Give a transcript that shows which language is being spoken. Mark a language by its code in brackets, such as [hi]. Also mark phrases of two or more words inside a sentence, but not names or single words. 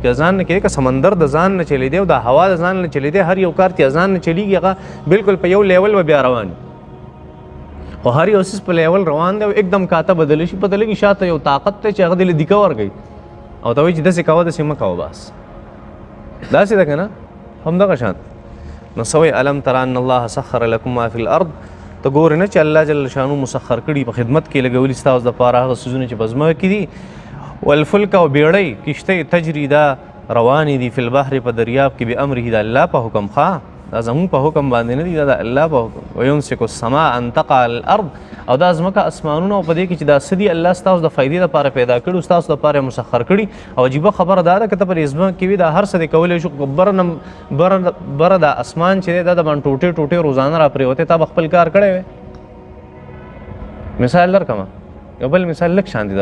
[ps] که ځان نه کېږي، که سمندر د ځان نه چلی دی او دا هوا د ځان نه چلی دی، هر یو کار چې ځان نه چلیږي هغه بالکل په یو لیول به بیا روان وي، خو هر یو څیز په لیول روان دی او एकदम کاته بدلی شي، پته لګي شاته یو طاقت دی چې هغه دې له دیکه ورکوي او ته وایي چې داسې کوه داسې مه کوه، بس داسې ده که نه همدغه شان. [ar] نو سوی الم تر ان الله سخر لكم ما فی الارض، [ps] ته ګورې نه چې الله جل شانو مسخر کړي په خدمت کې لګولي ستاسو دپاره هغه څیزونه چې په ځمکه کې دي. والفلک او بیړۍ کشتۍ تجري دا روانې دي [ar] فی البحر [ps] په دریاب کې بامره د الله په حکم. ښه دا زمونږ په حکم باندې نه دي، دا د الله په حکم. [ar] ویمسک السماء ان تقع على الارض، [ps] او دا ځمکه اسمانونه او په دې کې چې دا څه دي الله ستاسو د فایدې دپاره پیدا کړي، ستاسو دپاره مسخر کړي. او عجیبه خبره دا ده که ته په دې ځمکه کې وي دا هر څه دې کولی شو، بره دا اسمان چې دی دا د باندې ټوټې ټوټې روزانه را پرېوتی، تا به خپل کار کړی وی. مثال درکړم، یو بل مثال لږ شان دي درکوم.